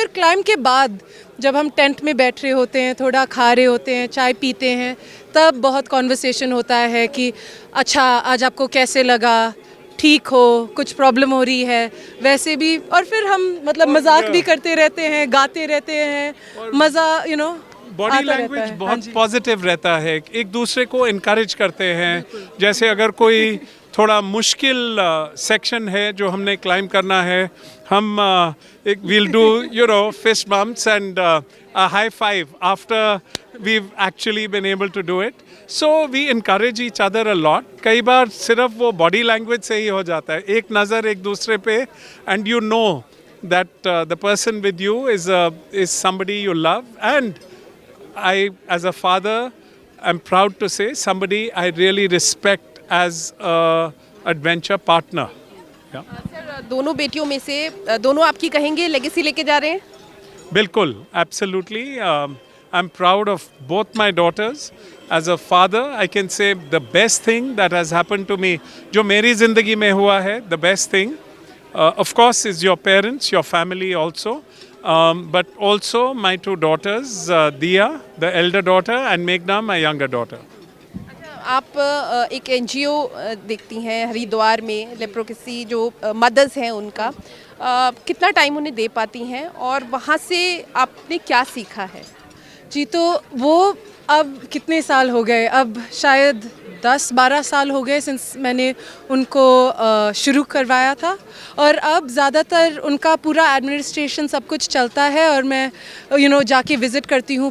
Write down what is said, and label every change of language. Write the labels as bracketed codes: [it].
[hi] फिर क्लाइंब के बाद जब हम टेंट में बैठ रहे होते हैं, थोड़ा खा रहे होते हैं, चाय पीते हैं, तब बहुत कॉन्वर्सेशन होता है कि अच्छा आज आपको कैसे लगा, ठीक हो, कुछ प्रॉब्लम हो रही है, वैसे भी। और फिर हम मतलब मजाक भी करते रहते हैं, गाते रहते हैं, मज़ा बॉडी लैंग्वेज बहुत पॉजिटिव रहता है, एक दूसरे को इनकरेज करते हैं। जैसे अगर कोई थोड़ा मुश्किल सेक्शन है जो हमने क्लाइंब करना है. हम एक [en] we'll do fist bumps and a high five after we've actually been able to do it. So we encourage each other a lot. [hi] कई बार सिर्फ वो body language से ही हो जाता है. एक नज़र एक दूसरे पे [en] and you know that the person with you is somebody you love, and I, as a father, am proud to say somebody I really respect as a adventure partner. Yeah. [hi] Sir दोनों बेटियों में से दोनों आपकी कहेंगे legacy लेके जा रहे हैं? बिल्कुल, [en] absolutely. I'm proud of both my daughters. As a father, I can say the best thing that has happened to me, [hi] जो मेरी ज़िंदगी में हुआ है, [en] the best thing, of course, is your parents, your family also. But also my two daughters, Diya, the elder daughter, and Meghna, my younger daughter. [hi] आप एक NGO देखती हैं हरिद्वार में, लेप्रोकेसी जो मदर्स हैं उनका, कितना टाइम उन्हें दे पाती हैं और वहाँ से आपने क्या सीखा है? जी, तो वो अब कितने साल हो गए, अब शायद 10-12 साल हो गए सिंस मैंने उनको शुरू करवाया था, और अब ज़्यादातर उनका पूरा एडमिनिस्ट्रेशन सब कुछ चलता है और मैं जाके विज़िट करती हूँ.